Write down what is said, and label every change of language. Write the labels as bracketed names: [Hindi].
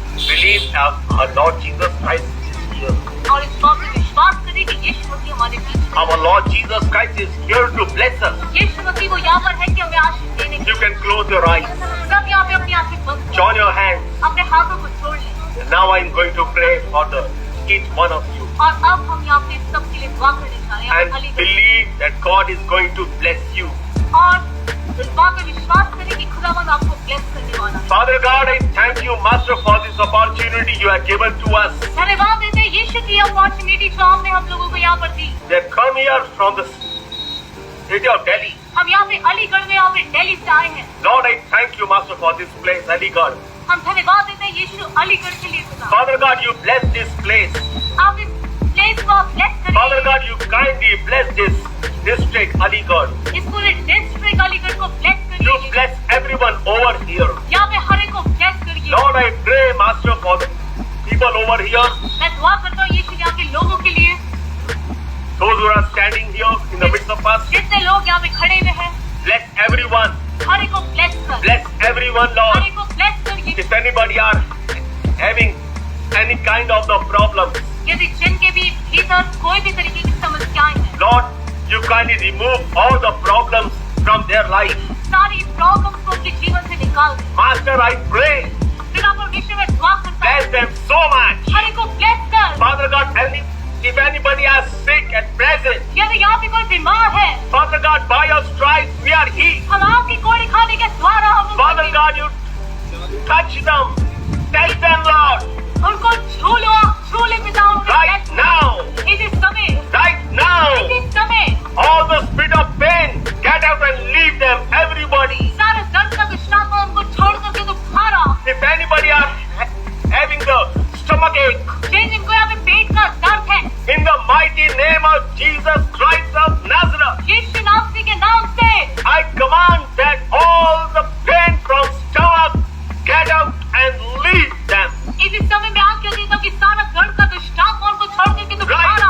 [English] Believe our Lord Jesus Christ is here. [Hindi] और इस बात में विश्वास करें कि यीशु मसीह हमारे बीच में। [English] Our Lord Jesus Christ is here to bless us. [Hindi] यीशु मसीह वो यहाँ पर है कि हमें आशीष देने के [English] You can close your eyes, [Hindi] सब यहाँ पे अपनी आंखें बंद [English] join your hands. [Hindi] करें, अपने हाथों को जोड़ लें। [English] And now I'm going to pray for each one of you. [Hindi] और अब हम यहाँ पे सबके लिए दुआ करने जा रहे हैं। [English] And I'll believe that God is going to bless you. [Hindi] और इस बात में विश्वास करें कि खुदावंद आपको ब्लेस करने वाला है। [English] Father God, I thank you, Master, for this opportunity you have given to us. [Hindi] धन्यवाद देते हैं यीशु की अपॉर्चुनिटी जो आपने हम लोगों को यहाँ पर दी। [English] They have come here from the city of Delhi. [Hindi] हम यहाँ पे अलीगढ़ में, यहाँ पे दिल्ली से आए हैं। [English] Lord, I thank you, Master, for this place, Aligarh. [Hindi] हम धन्यवाद देते हैं यीशु अलीगढ़ के लिए खुदा। [English] Father God, you bless this place. [Hindi] आप इस स्टेट को आप ब्लेस [English] Father [Hindi] करिए। [English] God, you kindly bless this district, Aligarh. [Hindi] इस पूरे डिस्ट्रिक्ट अलीगढ़ को ब्लेस [English] You [Hindi] करिए। [English] bless everyone over here. [Hindi] यहाँ पे हर एक को ब्लेस करिए। [English] Lord, I pray, Master, for the people over here, [Hindi] मैं दुआ करता हूँ यीशु यहाँ के लोगों के लिए, [English] those who are standing here in the midst of us. [Hindi] जितने लोग यहाँ पे खड़े हुए हैं, [English] Bless everyone. [Hindi] हर एक को ब्लेस कर, [English] Bless everyone, [Hindi] हर [English] Lord. [Hindi] एक को ब्लेस करिए। [English] If anybody are having any kind of the problem, [Hindi] यदि जिनके भी भीतर कोई भी तरीके की समस्याएं हैं, [English] Lord, you kindly remove all the problems from their life. [Hindi] सारी प्रॉब्लम्स को उनके जीवन से निकाल दें। [English] Master, I pray, [Hindi] पिता परमेश्वर में दुआ करता [English] bless [Hindi] हूँ, [English] them so much. [Hindi] हर एक को ब्लेस कर। [English] Father God, if anybody is sick at present, [Hindi] यदि यहाँ पे कोई बीमार है, [English] Father God, by your stripes we are healed. [Hindi] हम आपकी गोली खाने के द्वारा हम [English] Father God, you touch them. Touch them, Lord. [Hindi] उनको छू लो, छू ले पिता उनको [English] Right bless now. [Hindi] कर। इस समय, [English] Right now. [Hindi] इस समय [English] All the spirit of pain, get out and leave them, everybody. [Hindi] सारे दर्द का दुष्टात्मा को उनको छोड़ करके तो खारा। [English] If anybody are having the stomach ache, [Hindi] जिनको यहाँ पे पेट का दर्द है, [English] in the mighty name of Jesus Christ of Nazareth, [Hindi] यीशु नासरी के नाम से [English] I command that all the pain from stomach get out and leave them. [Hindi] इस समय मैं आज्ञा देता हूँ कि सारा दर्द का दुष्टात्मा उनको छोड़ करके तो खारा।